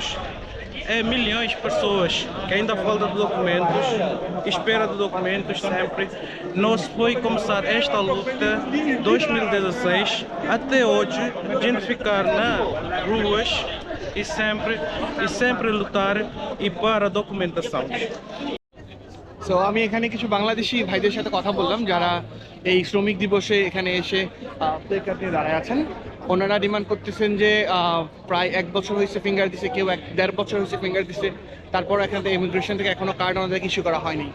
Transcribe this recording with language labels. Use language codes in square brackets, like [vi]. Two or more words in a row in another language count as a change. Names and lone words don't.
[pt] É milhões de pessoas que ainda faltam de documentos, espera de documentos sempre. Nós foi começar esta luta em 2016 até hoje, a gente ficar nas ruas e sempre lutar e para a documentação. [bn] সো আমি এখানে কিছু বাংলাদেশি ভাইদের সাথে কথা বললাম যারা এই শ্রমিক দিবসে এখানে এসে [en] play card [bn] নিয়ে দাঁড়ায় আছেন। ওনারা ডিমান্ড করতেছেন যে প্রায় 1 বছর হয়েছে ফিঙ্গার দিছে, কেউ 1.5 বছর হয়েছে ফিঙ্গার দিছে, তারপর এখান থেকে ইমিগ্রেশন থেকে এখনও কার্ড ওনাদেরকে ইস্যু করা হয়নি।